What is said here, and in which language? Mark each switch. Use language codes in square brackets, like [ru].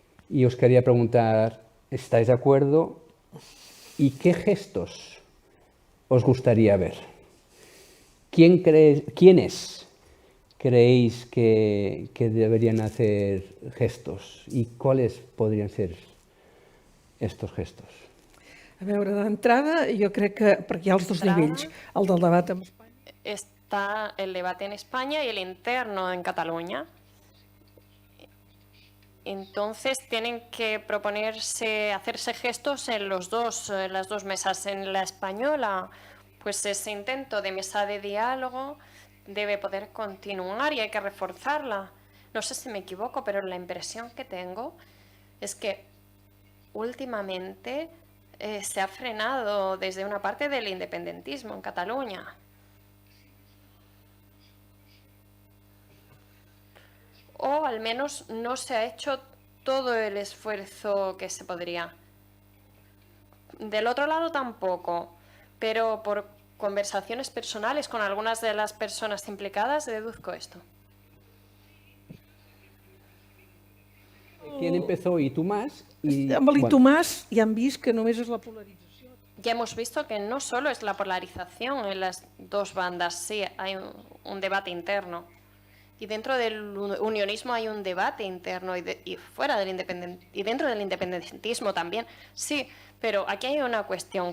[es] Y os quería preguntar, ¿estáis de acuerdo? ¿Y qué gestos os gustaría ver? ¿Quiénes creéis que deberían hacer gestos? ¿Y cuáles podrían ser estos gestos? [ca] A veure, d'entrada, jo crec que, perquè hi ha els dos nivells, el del debat amb Espanya. [es] Está el debate en España y el interno en Cataluña. Entonces tienen que proponerse, hacerse gestos en las dos mesas. En la española, pues ese intento de mesa de diálogo debe poder continuar y hay que reforzarla. No sé si me equivoco, pero la impresión que tengo es que últimamente se ha frenado desde una parte del independentismo en Cataluña. O al menos no se ha hecho todo el esfuerzo que se podría. Del otro lado tampoco, pero por conversaciones personales con algunas de las personas implicadas deduzco esto. ¿Quién empezó? ¿Y tú más? [ca] Amb el Tomàs ja hem vist que només és la polarització. [es] Ya hemos visto que no solo es la polarización en las dos bandas, sí, hay un debate interno. Y dentro del unionismo hay un debate interno y fuera del y dentro del independentismo también, sí, pero aquí hay una cuestión.